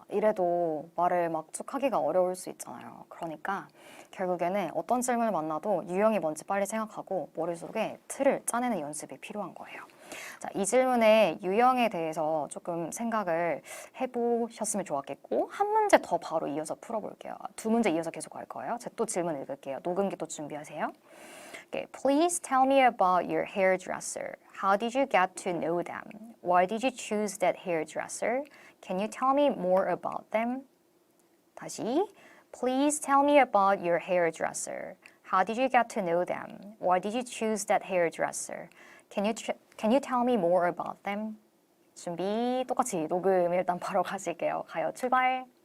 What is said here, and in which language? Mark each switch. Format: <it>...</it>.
<ko>이래도 말을 막 쭉 하기가 어려울 수 있잖아요. 그러니까 결국에는 어떤 질문을 만나도 유형이 뭔지 빨리 생각하고 머릿속에 틀을 짜내는 연습이 필요한 거예요. 자, 이 질문의 유형에 대해서 조금 생각을 해보셨으면 좋았겠고 한 문제 더 바로 이어서 풀어볼게요. 두 문제 이어서 계속 할 거예요. 제가 또 질문 읽을게요. 녹음기 또 준비하세요.</ko> <en>Okay, please tell me about your hairdresser. How did you get to know them? Why did you choose that hairdresser? Can you tell me more about them?</en> <ko>다시,</ko> <en>please tell me about your hairdresser. How did you get to know them? Why did you choose that hairdresser? Can you tell me more about them?</en> <ko>준비, 똑같이 녹음 일단 바로 가실게요. 가요, 출발.</ko>